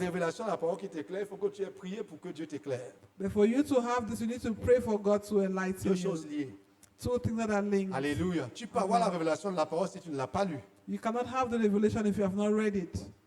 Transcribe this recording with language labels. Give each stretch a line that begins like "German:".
French: révélation de la parole qui t'éclaire, il faut que tu aies prié pour que Dieu t'éclaire.
English: But for you to have this, you need to pray for God to enlighten
French: Deux
English: you.
French: choses liées.
English: Two things that are linked.
French: Alléluia. Tu peux avoir la révélation de la parole si tu ne l'as pas lu.
English: You cannot have the revelation if you have not read it.